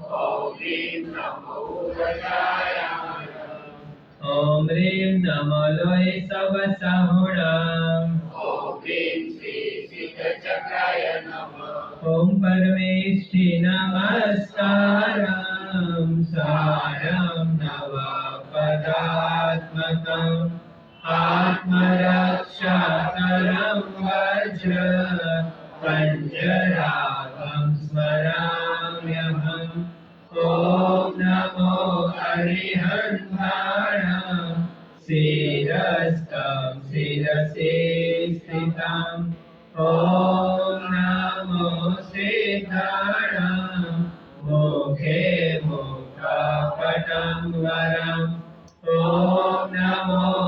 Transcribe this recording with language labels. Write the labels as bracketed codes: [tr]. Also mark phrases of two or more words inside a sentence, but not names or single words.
[pra] ઓમ હ્રીં નમો લોય સવસાહુણાં. [sa] ઓમ પરમેષ્ઠિ નમસ્કારં. સારં નવ પદાત્મકં. आत्मरक्षाकरं वज्र पञ्चरागं स्मराम्यहम् [pra] ॐ नमो अरिहन्ताणं [sa] शिरस्तं शिरसि स्थितम् [pra] ॐ नमो सिद्धाणं [sa] मुखे मुखपटं वरम् [pra] ॐ नमो